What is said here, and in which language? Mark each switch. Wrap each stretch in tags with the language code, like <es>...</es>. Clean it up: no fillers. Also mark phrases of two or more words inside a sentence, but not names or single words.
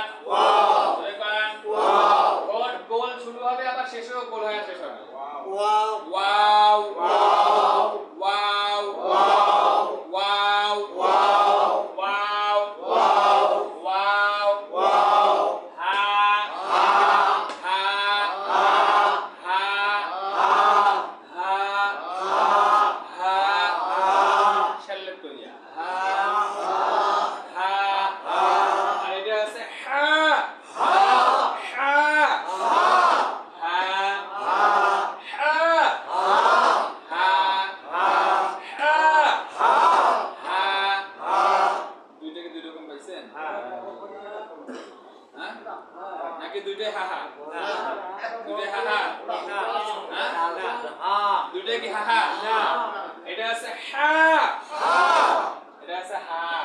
<bn>ওয়াও, সবাই গান ওয়াও, গোল গোল শুরু হবে আবার শেষেও গোল হয়ে শেষ হবে। ওয়াও, ওয়াও ওয়াও, ওয়াও ওয়াও, ওয়াও ওয়াও, ওয়াও ওয়াও, ওয়াও ওয়াও, হা হা, হা হা, হা হা, হা হা, হা হা, শাল্লাত করিয়া হা, হা হা, আর এটা আছে হা হা, হা হা, হা হা, হা হা, হা হা, হা হা, হা হা, দুইটাকে দুই রকম পাইছেন? হা। হ্যাঁ? নাকি দুইটাই হাহা? দুইটাই হাহা? হ্যাঁ? দুইটাই কি হাহা? এটা আছে হা, এটা আছে হা।</bn>